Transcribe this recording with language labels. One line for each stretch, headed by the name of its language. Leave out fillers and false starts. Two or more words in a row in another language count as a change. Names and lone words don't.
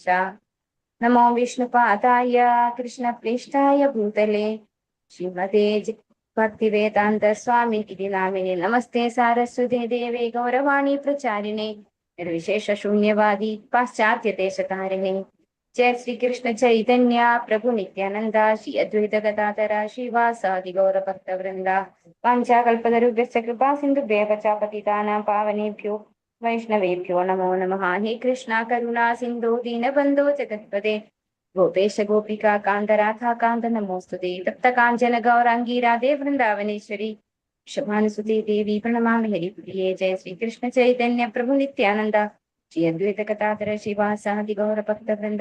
Sanskrit: നമോ വിഷ്ണുപാദായ കൃഷ്ണപ്രേഷ്ഠായ ഭൂതലേ ശ്രീമതേ ഭക്തിവേദാന്ത സ്വാമി ഇതി നാമിനെ. നമസ്തേ സാരസ്വതേ ദേവേ ഗൗരവാണി പ്രചാരിണേ നിർവിശേഷ ശൂന്യവാദി പാശ്ചാത്യ ദേശകാരിണേ. ജയ ശ്രീകൃഷ്ണ ചൈതന്യ പ്രഭു നിത്യാനന്ദ ശ്രീ അദ്വൈത ഗദാധര ശ്രീവാസാദി ഗൗരഭക്തവൃന്ദ. വാഞ്ചാകൽപതരുഭ്യശ്ച കൃപാ സിന്ധുഭ്യഃ പതിതാനാം പാവനേഭ്യോ വൈഷ്ണവേഭ്യോ നമോ നമഃ. ഹേ കൃഷ്ണ കരുണാ സിന്ധോ ദീനബന്ധോ ജഗത്പദേ ഗോപേശ ഗോപികാ കാന്ത രാധാ കാന്ത നമോസ്തുതേ. തപ്ത കാഞ്ചന ഗൗരാംഗീ രാധേ വൃന്ദാവനേശ്വരി ശുഭാനുസുതേ ദേവി പ്രണമാമി ഹരിപ്രിയേ. ജയ ശ്രീകൃഷ്ണ ചൈതന്യ പ്രഭു നിത്യാനന്ദ ശ്രീ അദ്വൈത ഗദാധര ശ്രീവാസാദി ഗൗരഭക്തവൃന്ദ.